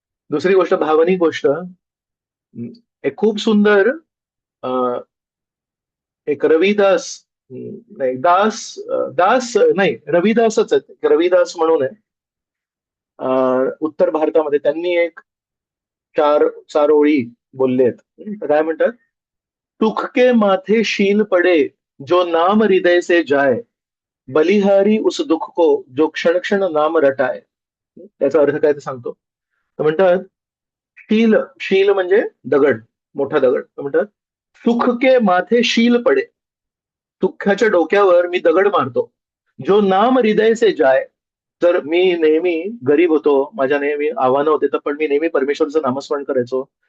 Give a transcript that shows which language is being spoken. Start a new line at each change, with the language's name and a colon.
Marathi: दुसरी गोष्ट भावनिक गोष्ट. एक खूप सुंदर अं, एक रविदास, नाही दास, दास नाही रविदासच आहेत, एक रविदास म्हणून आहे. उत्तर भारतामध्ये त्यांनी एक चार चार ओळी बोलले आहेत. तर काय म्हणतात?
Hindi: सुख के माथे शील पडे जो नाम हृदय से जाए, बलिहारी उस दुःख को जो क्षण क्षण नाम रटाए.
Marathi: त्याचा अर्थ काय ते सांगतो. तर म्हणतात शील, शील म्हणजे दगड, मोठा दगड. तर म्हणतात
Hindi: सुख के माथे शील पडे,
Marathi: दुःखाच्या डोक्यावर मी दगड मारतो.
Hindi: जो नाम हृदय से जाय.
Marathi: तर मी नेहमी गरीब होतो, माझ्या नेहमी आव्हानं होते, तर पण मी नेहमी परमेश्वरचं नामस्मरण करायचो.